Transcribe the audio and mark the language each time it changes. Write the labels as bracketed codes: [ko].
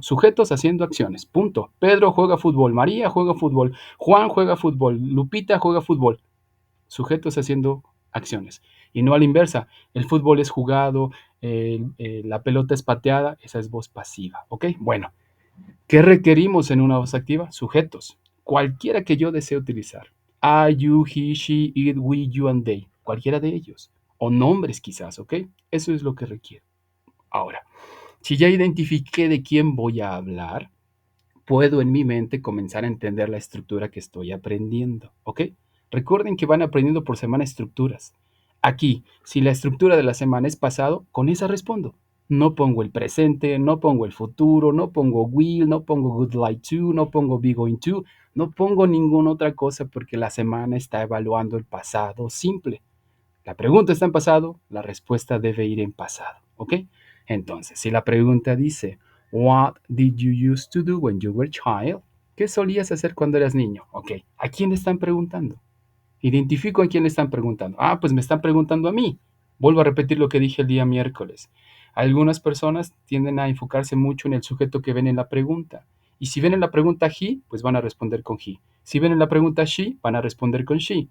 [es] Sujetos haciendo acciones, punto. Pedro juega fútbol, María juega fútbol, Juan juega fútbol, Lupita juega fútbol. Sujetos haciendo acciones. Y no a la inversa. El fútbol es jugado, la pelota es pateada, esa es voz pasiva. ¿Ok? Bueno, ¿qué requerimos en una voz activa? Sujetos. Cualquiera que yo desee utilizar. [en] I, you, he, she, it, we, you and they. [es] Cualquiera de ellos. O nombres quizás, ¿ok? Eso es lo que requiere. Ahora, si ya identifiqué de quién voy a hablar, puedo en mi mente comenzar a entender la estructura que estoy aprendiendo, ¿ok? Recuerden que van aprendiendo por semana estructuras. Aquí, si la estructura de la semana es pasado, con esa respondo. No pongo el presente, no pongo el futuro, no pongo will, no pongo would like to, no pongo be going to, no pongo ninguna otra cosa porque la semana está evaluando el pasado simple. La pregunta está en pasado, la respuesta debe ir en pasado, ¿ok? Entonces, si la pregunta dice, [en] What did you used to do when you were a child? [es] ¿Qué solías hacer cuando eras niño? Ok, ¿a quién le están preguntando? Identifico a quién le están preguntando. Ah, pues me están preguntando a mí. Vuelvo a repetir lo que dije el día miércoles. Algunas personas tienden a enfocarse mucho en el sujeto que ven en la pregunta. Y si ven en la pregunta he, pues van a responder con he. Si ven en la pregunta she, van a responder con she.